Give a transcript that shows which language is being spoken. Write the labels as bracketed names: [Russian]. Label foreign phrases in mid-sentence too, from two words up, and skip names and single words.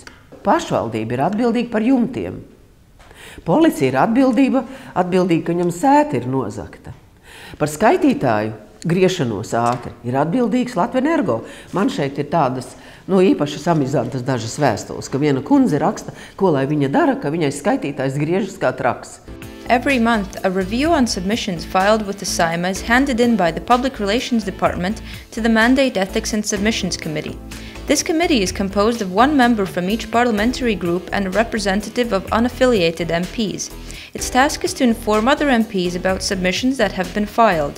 [Latvian] Pašvaldība ir atbildīga par jumtiem. Policija ir atbildīga, ka viņam sēta ir nozagta. Par skaitītāju griešanos ātri, ir atbildīgs Latvenergo. Man šeit ir tādas īpaši samizantas dažas vēstules, ka viena kundze raksta, ko lai viņa dara, ka viņai skaitītājs griežas kā traks. [English] Every month, a review on submissions filed with the SAIMA is handed in by the Public Relations Department to the Mandate Ethics and Submissions Committee. This committee is composed of one member from each parliamentary group and a representative of unaffiliated MPs. Its task is to inform other MPs about submissions that have been filed.